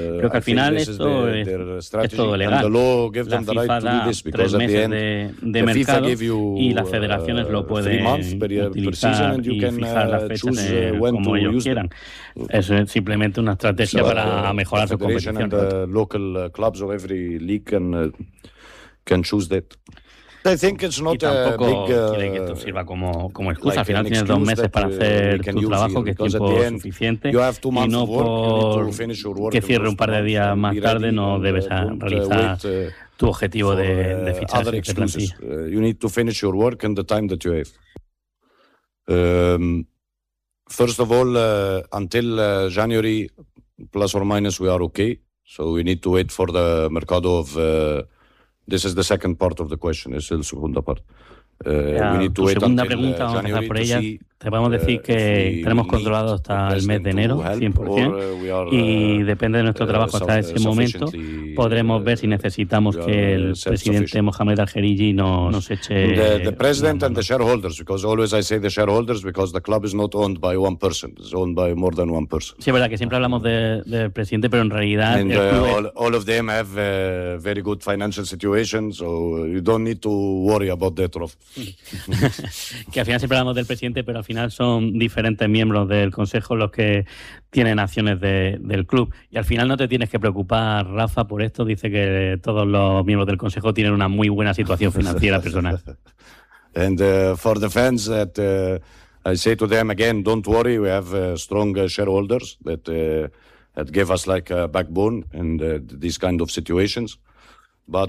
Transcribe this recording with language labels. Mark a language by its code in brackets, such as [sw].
[es] Creo que al final esto es todo legal. La FIFA da 3 meses de mercado y las federaciones lo pueden utilizar y fijar las fechas como ellos quieran. Es simplemente una estrategia para mejorar su competición. [en] And the local clubs of every league can choose that. I think it's not [es] tampoco [en] a big, [es] quiere que esto sirva como excusa. Like al final tienes 2 meses para hacer tu trabajo, que es tiempo suficiente, y no por que cierre un par de días más tarde no debes realizar tu objetivo de fichar. [en] You need to finish your work and the time that you have. First of all, until January, plus or minus, we are okay. So we need to wait for the mercado of... this is the second part of the question. [es] Es el segunda part. [en] We need to wait until January to see... [es] segunda pregunta, te podemos decir que tenemos controlado hasta el mes de enero, 100%, y depende de nuestro trabajo hasta ese momento, podremos ver si necesitamos que el presidente Mohamed Al-Khariji nos eche... [en] The president and the shareholders, because always I say the shareholders, because the club is not owned by one person, it's owned by more than one person. [es] Sí, es verdad que siempre hablamos del presidente, pero en realidad... [en] And all of them have a very good financial situation, so you don't need to worry about that. [es] Que al final siempre hablamos del presidente, pero al final... final son diferentes miembros del consejo los que tienen acciones del club. Y al final no te tienes que preocupar, Rafa, por esto. Dice que todos los miembros del consejo tienen una muy buena situación financiera personal. [en] And for the fans that I say to them again, don't worry, we have strong shareholders that that give us like a backbone in these kind of situations. But